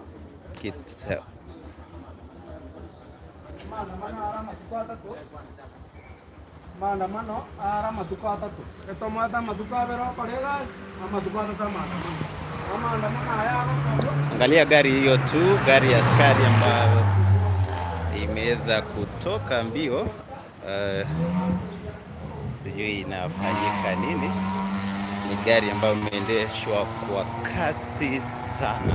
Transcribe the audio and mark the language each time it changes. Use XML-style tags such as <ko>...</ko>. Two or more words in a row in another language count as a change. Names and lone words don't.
<guz>maandamano ara matuko atatu etomata matuko bero kolegas matuko atatu</guz> <sw>maandamano haya. Angalia gari hiyo tu, gari ya askari ambayo imeweza kutoka mbio, sijui inafanyika nini. Ni gari ambayo imeendeshwa kwa kasi sana.</sw>